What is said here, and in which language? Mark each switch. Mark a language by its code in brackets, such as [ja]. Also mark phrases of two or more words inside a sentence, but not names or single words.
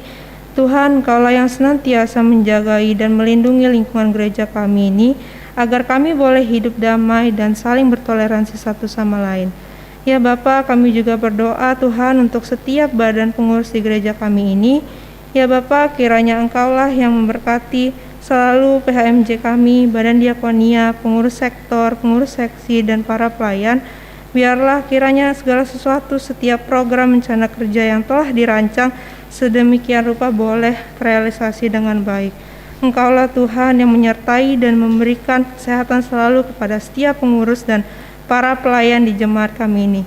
[id] Tuhan, Kaulah yang senantiasa menjagai dan melindungi lingkungan gereja kami ini, agar kami boleh hidup damai dan saling bertoleransi satu sama lain. Ya Bapa, kami juga berdoa Tuhan untuk setiap badan pengurus di gereja kami ini. Ya Bapa, kiranya Engkaulah yang memberkati selalu PHMJ kami, Badan Diakonia, pengurus sektor, pengurus seksi, dan para pelayan. Biarlah kiranya segala sesuatu, setiap program rencana kerja yang telah dirancang sedemikian rupa boleh terrealisasi dengan baik. Engkaulah Tuhan yang menyertai dan memberikan kesehatan selalu kepada setiap pengurus dan para pelayan di jemaat kami ini.